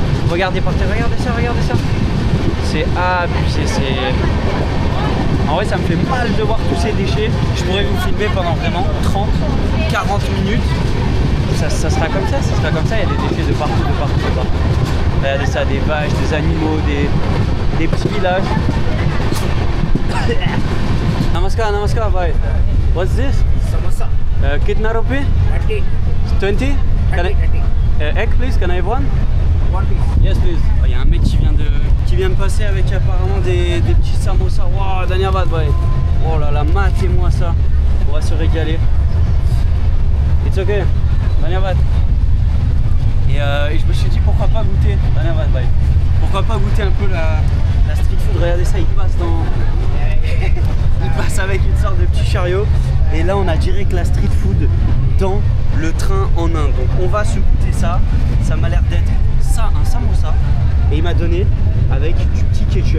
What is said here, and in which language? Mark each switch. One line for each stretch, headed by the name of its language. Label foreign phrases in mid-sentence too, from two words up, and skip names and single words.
French: Regardez par terre, regardez ça. C'est abusé, en vrai ça me fait mal de voir tous ces déchets. Je pourrais vous filmer pendant vraiment 30, 40 minutes. Ça sera comme ça, il y a des déchets de partout. Regardez ça, des vaches, des animaux, des petits villages.
Hindi: नमस्कार, भाई.
English: What's this? Samosa.
Hindi: कितना रुपी? 20.
English: 20? Egg, please. Can I have one? One piece. Yes, please.
French: Il y a un mec qui vient de passer avec apparemment des petits samosas.
Hindi: Wow, धन्यवाद, भाई.
French: Oh là là, matez-moi ça. On va se régaler.
English: It's okay. Dhanyavad.
French: Et je me suis dit pourquoi pas goûter.
Hindi: धन्यवाद, भाई.
French: Pourquoi pas goûter un peu la
English: street food.
French: Regardez ça, il passe avec une sorte de petit chariot. Et là on a direct la
English: street food
French: dans le train en Inde. Donc on va se goûter ça. Ça m'a l'air d'être ça, un samosa. Et il m'a donné avec du petit ketchup.